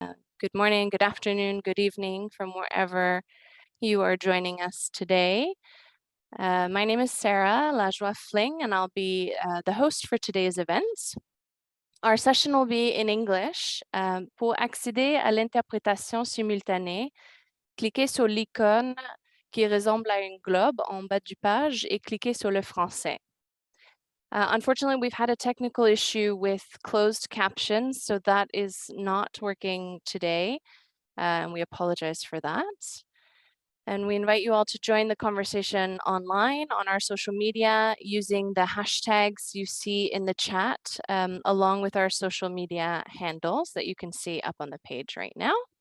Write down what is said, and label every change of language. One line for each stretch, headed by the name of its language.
English: good morning, good afternoon, good evening from wherever you are joining us today. My name is Sarah Dryden-Peterson, and I'll be the host for today's event. Our session will be in English.
French: Pour accéder à l'interprétation simultanée, cliquez sur l'icône qui ressemble à un globe en bas du page et cliquez sur le français.
English: Unfortunately, we've had a technical issue with closed captions, so that is not working today, and we apologize for that. And we invite you all to join the conversation online on our social media using the hashtags you see in the chat, along with our social media handles that you can see up on the page right now.